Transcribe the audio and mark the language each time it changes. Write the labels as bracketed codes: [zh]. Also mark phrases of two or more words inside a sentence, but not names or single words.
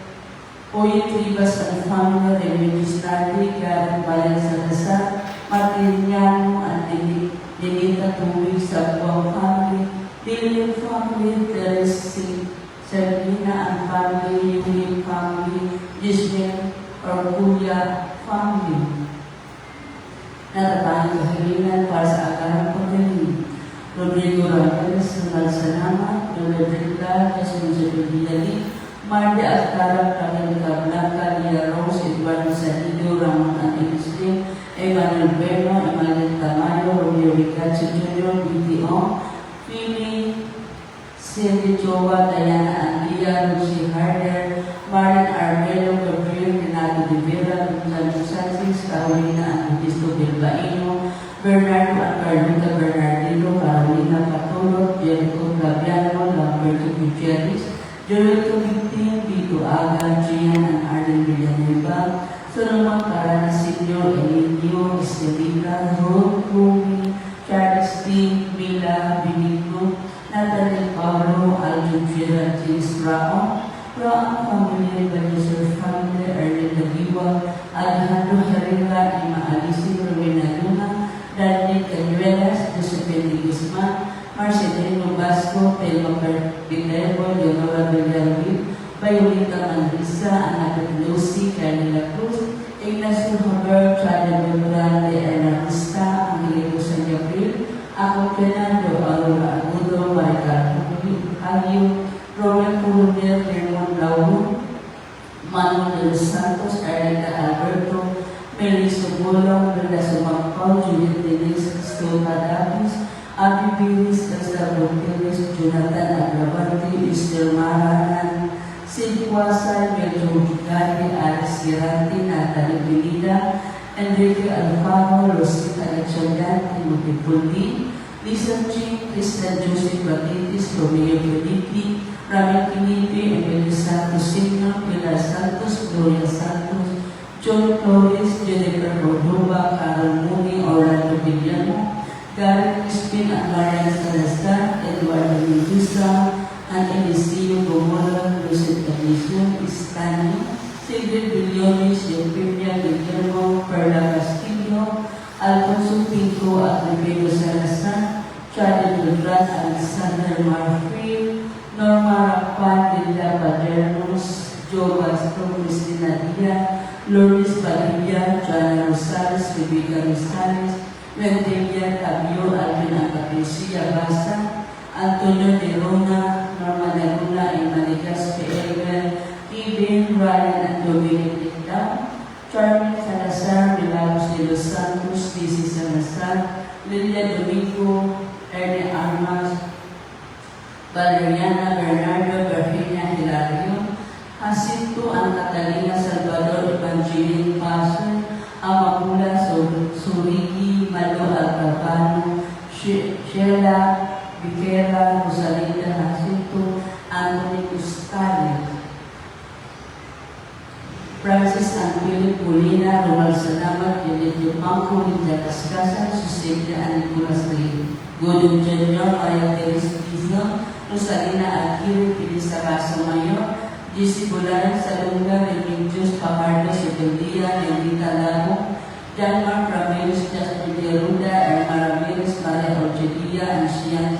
[tl] Oye Tribas and Family, Remedios Nadi, Gareth Bayan Salazar, Martiniano and Denita Tubig, Sabuang Family, Lilian Family, Teres Sergina and Family, Union Family, Giselle Orgulia Family. Natatanging kahilingan para sa agarang pagkaling. Rodrigo Ramirez, Nalsanama, Rodrigo, Jesunis Rodriguez, Mardia Alcala, Camila Blanca, Lia Rose, Eduardo Sanido, Ramon Antilistin, Emmanuel Beno, Emmanuel Tamayo, Romeo Ricacho Jr., BTO, Philly, Cindy Joa, Diana Andia, Lucy Harder, Marian Armelo, Gabriel, Renato de Vera, Gonzalo Sanchez, Carolina Antisto Bilbaino, Bernardo and Carlita Bernardino, Carolina Patolo, Jericho Gabiano, Lamberto Gutierrez, Joel Committee, Vito Aga, Gian and Arden Villanueva, Solomon Carana Senior, Emilio, Estelita, Rod, Rumi, Charles T. Mila, Benito, Natalie Pablo, Aljo Gerard, James Rao, Roan Family, Banisor Family, Erlen Dagiwa, Alejandro Herrera, Ima Alici, Rowena Luna, Daniel Canuelas, Josephine Guzman, Marcelino Vasco, Telmo Pinero, Leonora Villarreal, Violeta Mandrisa, Ana Lucy, Carmela Cruz, Ignacio Haber, Chada Belgrande, Erna Vista, Angelico San Gabriel, Ako Fernando, Aurora Agudo, Maricar Agio, Robert Coronel, Raymond Lauro, Manuel de los Santos, Erika Alberto, Melissa Bolong, Bella Sumapau, Juliet Denise, Stova Davis, Abi Bilis, Gustavo Pérez, Jonathan Agravante, Esther Maranan, Silquasa, Medro Gari, Alice Girante, Natalie Benida, Enrique Alfaro, Rosita Alexandran, Timothy Pulli, Lisa G, Christian Joseph Batitis, Romeo Felipe, Ramil Pinipi, Emilio Santos Signo, Pilar Santos, Gloria Santos, John Flores, Jennifer Cordova, Carol Mooney, Orlando Villano, Gary Crispin and Marian Salazar, Eduardo Mendoza, and Eliseo Gomora, Lucet Calisio, Istani, Sigrid Villones, Eupemia Guillermo, Perla Castillo, Alfonso Pinto, Agripino Salazar, Charlie Dudrat, Alexander Marfil, Norma Rapan, Linda Padernos, Joe Castro, Cristina Dia, Lourdes Padilla, Joana Rosales, Rebecca Rosales, Vendelia Cabio, Alvin Patricia Basa, Antonio de Rona, Norma de Luna, Emanigas P.L. Ibn, Ryan and Dominic Lindau, Charlie Salazar, Milagros de de los Santos, Lizzie Salazar, Lilia Domingo, Erne Armas, Valeriana Bernardo, Virginia Hilario, Jacinto An Catalina Salvador Evangeline Pastor, Amapula Surigi Malo Alcapano, Sheila Viquera, Rosalinda Jacinto, Anthony Custari, Francis and Philip Molina, Romal Salamat, Yolito Pangko, Linda Cascasa, Suselia and Nicolas Lee, Godon Jr., Maria Teresa Pizno, Rosalina Aquino, Pilisa Raso Mayor, Jesse Bulayan, Salunga, Remedios, Papardo, Sebelia, Nelita Lago, Janmar Ramirez, Jasper Ruda, Erma Ramirez, Maria Orchedia, and Shian